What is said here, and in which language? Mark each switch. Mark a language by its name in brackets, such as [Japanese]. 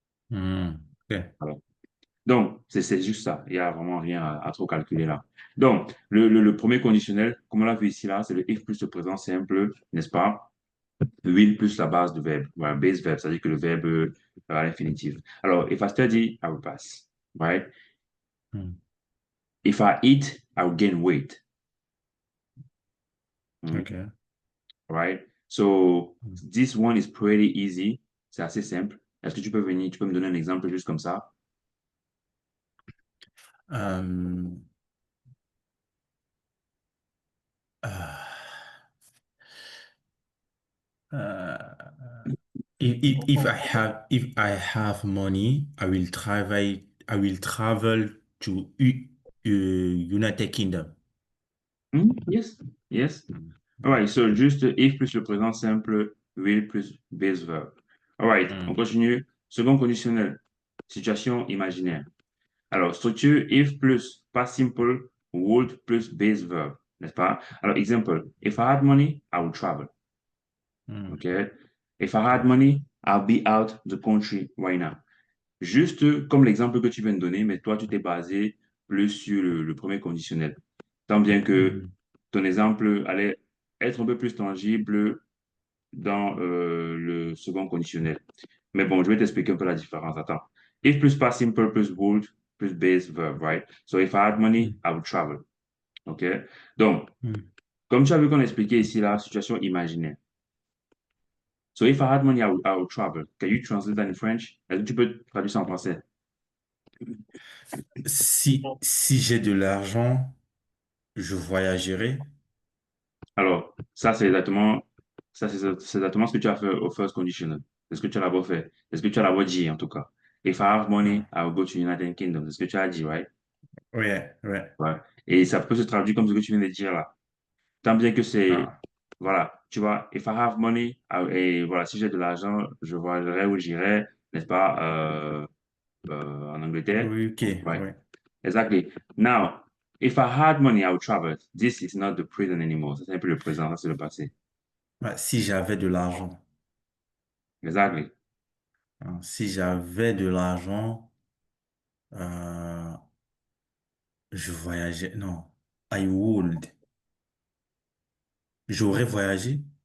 [French] Hmm. Ok. Voilà. Donc, c'est juste ça. Il n'y a vraiment rien à trop calculer là. Donc, le premier conditionnel, comme on l'a vu ici là, c'est le if plus le présent simple, n'est-ce pas? Will plus la base du verbe, voilà, base verb, c'est-à-dire que le verbe à l'infinitif. [English] Alors, if I study, I will pass, right? Hmm. If I eat, I will gain weight, Ok. right? So, Hmm. this one is pretty easy. [French] C'est assez simple. Est-ce que tu peux venir, tu peux me donner un exemple juste comme ça? [English] Euh, euh, euh, if I have money, I will travel to United Kingdom. Yes, yes. Hmm. All right, so juste if plus [French] le présent simple, [English] will plus base verb. All right, on Hmm. [French] continue. Second conditionnel, situation imaginaire. [English] Alors, structure if plus past simple, would plus base verb, n'est-ce pas? Alors, example, if I had money, I would travel. Hmm. Okay? If I had Ok. money, I'll be out the country right now. [French] Juste comme l'exemple que tu viens de donner, mais toi, tu t'es basé plus sur le premier conditionnel. Tant bien que Hmm. ton exemple allait être un peu plus tangible dans le second conditionnel. Mais bon, je vais t'expliquer un peu la différence. Attends. [English] If plus past simple plus would plus base verb, right? So if I had money, Hmm. I would travel. OK? Donc, Hmm. [French] comme tu as vu qu'on a expliqué ici la situation imaginaire. [English] So if I had money, I would travel. Can you translate that in French? [French] Est-ce que tu peux traduire ça en français? Si j'ai de l'argent, je voyagerai. Alors, c'est exactement ce que tu as fait au first conditional. C'est ce que tu as d'abord fait. C'est ce que tu as d'abord dit, en tout cas. [English] If I have money, Hmm. I will go to United Kingdom. [French] C'est ce que tu as dit, right? Ouais, ouais. Ouais. Et ça peut se traduire comme ce que tu viens de dire là. Tant bien que c'est, Ah, voilà, tu vois, [English] if I have money, [French] et voilà, si j'ai de l'argent, je voyagerai où j'irai, n'est-ce pas, en Angleterre. oui, ok, [English] Right, [French] oui. [English] exactly. Now, if I had money, I would travel. This is not the present anymore. [French] Ça, c'est plus le présent, ça, c'est le passé. Ah, si j'avais de l'argent, [English] Exactly. [French] hein, si j'avais de l'argent, euh, je voyageais. Non, [English] I would. [French] J'aurais voyagé.